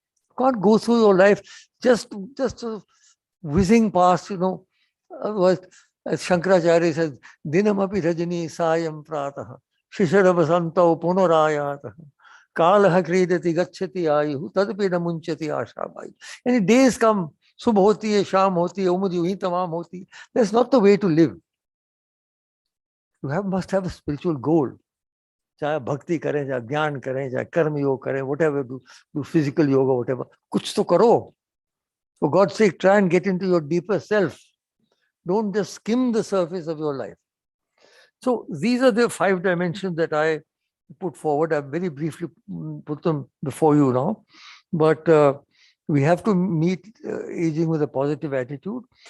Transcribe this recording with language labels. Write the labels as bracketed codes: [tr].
[en] You can't go through your life just whizzing past, as Shankaracharya says, [sa] Dinamapi Rajani Sayam Pratah, Shishara Vasantau Punarayatah, Kalaha Kridati Gachati Ayu, Tadapina Munchati Ashabai. [en] And days come, [hi] Subh hoti hai, Sham hoti hai, Umad yuhi tamam hoti hai. [en] That's not the way to live. You must have a spiritual goal. [hi] चाहे भक्ति करें, चाहे ज्ञान करें, चाहे कर्म योग करें, [en] whatever, do physical yoga, whatever. [hi] कुछ तो करो. [en] For God's sake, try and get into your deeper self. Don't just skim the surface of your life. So these are the 5 dimensions that I put forward. I've very briefly put them before you now. But we have to meet aging with a positive attitude.